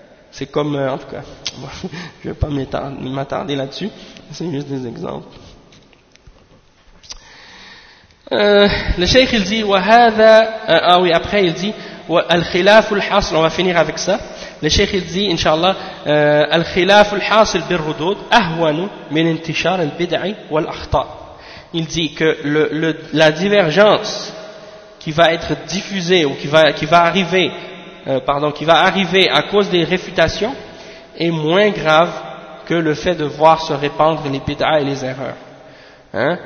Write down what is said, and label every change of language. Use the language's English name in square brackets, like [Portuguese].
[French] C'est comme, en tout cas, bon, je vais pas m'attarder là-dessus, c'est juste des exemples. Le cheikh il dit [Arabic] وَهَذَا [French] ah oui, après il dit [Arabic] الخلاف الحاصل, [French] on va finir avec ça. Le cheikh il dit inshallah [Arabic] الخلاف الحاصل بالردود أهون من انتشار البدع والأخطاء. [French] Il dit que la divergence qui va être diffusée ou qui va arriver à cause des réfutations est moins grave que le fait de voir se répandre les bid'a et les erreurs. Hein?